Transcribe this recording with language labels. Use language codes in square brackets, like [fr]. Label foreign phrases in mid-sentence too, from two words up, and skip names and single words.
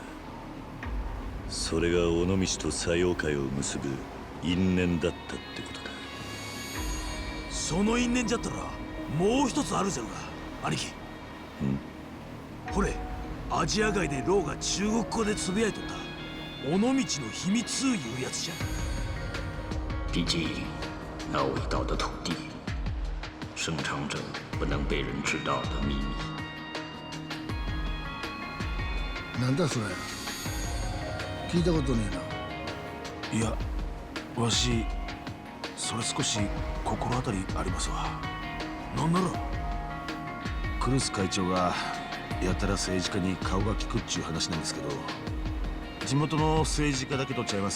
[ja] それが尾道と西洋会を結ぶ因縁だったってことか。その因縁じゃったらもう一つあるじゃろが兄貴。これアジア街でローが中国語でつぶやいとった尾道の秘密いうやつじゃ。 [zh] 毕竟那伟大的土地生藏着不能被人知道的秘密。 [ja] なんだそれ、聞いたことねえな。いや、わしそれ少し心当たりありますわ。なんならクルス会長がやたら政治家に顔が利くっちゅう話なんですけど、地元の政治家だけとちゃいます。